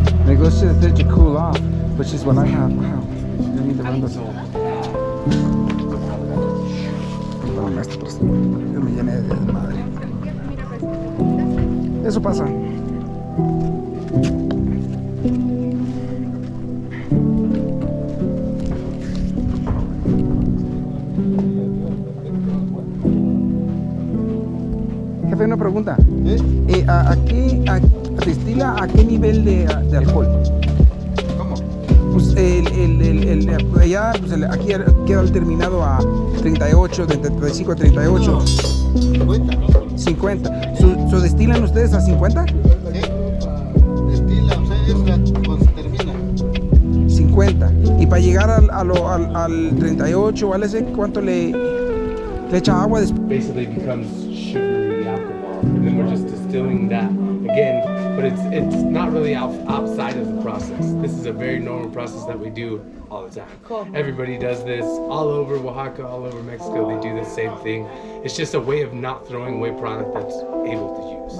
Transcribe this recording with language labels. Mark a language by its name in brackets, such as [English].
[English] It goes to there to cool off, which is what I have. [Spanish] Wow. Yo ni te mando eso. Perdón, esto, pero yo me llené de madre. Eso pasa. Jefe, una pregunta. ¿A qué destila a qué nivel de alcohol? ¿Cómo? Pues allá, pues aquí queda el terminado a 38, de 35 a 38. 50. ¿So destilan ustedes a 50? Sí. Destila, o sea, es cuando se termina. 50. Y para llegar al 38 o al ese, ¿cuánto le echa agua? [English] Basically becomes sugary alcohol, and then we're just distilling that again. But it's not really outside of the process. This is a very normal process that we do all the time. Cool. Everybody does this all over Oaxaca, all over Mexico. They do the same thing. It's just a way of not throwing away product that's able to use.